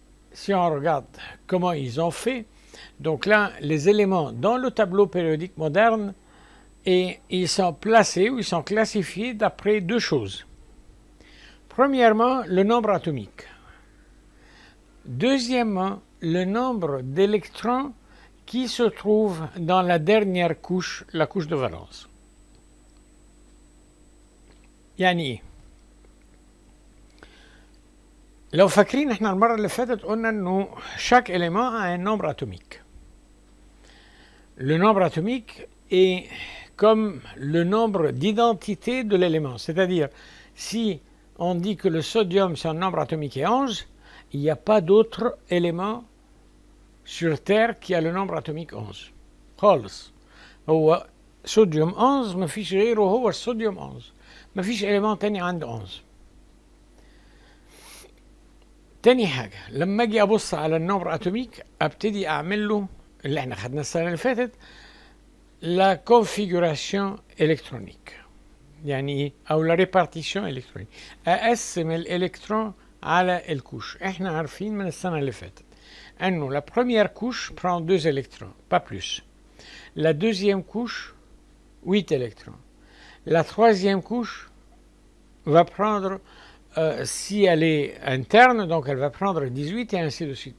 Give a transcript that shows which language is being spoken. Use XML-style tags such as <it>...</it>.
<fr>Si on regarde comment ils ont fait, donc là, les éléments dans le tableau périodique moderne, et ils sont placés ou ils sont classifiés d'après deux choses. Premièrement, le nombre atomique. Deuxièmement, le nombre d'électrons qui se trouvent dans la dernière couche, la couche de valence.</fr> <ar>يعني لو فاكرين احنا المرة اللي فاتت قلنا انه</ar> <fr>chaque élément a un nombre atomique. Le nombre atomique est comme le nombre d'identité de l'élément. C'est-à-dire, si on dit que le sodium, son nombre atomique est 11, il n'y a pas d'autre élément sur Terre qui a le nombre atomique 11</fr> <ar>خالص. هو صوديوم 11 ما فيش غيره، هو الصوديوم 11، ما فيش إليمنت تاني عنده 11. تاني حاجة لما أجي أبص على النمبر أتوميك أبتدي أعمل له اللي احنا خدناه السنة اللي فاتت، لا كونفيجوراسيون إلكترونيك، يعني إيه؟ أو لا ريبارتيشن إلكترونيك، أقسم الإلكترون على الكوش. احنا عارفين من السنة اللي فاتت أنه</ar> <fr>la première couche prend 2 électrons, pas plus. La deuxième couche, 8 électrons. La troisième couche va prendre, si elle est interne, donc elle va prendre 18 et ainsi de suite.</fr>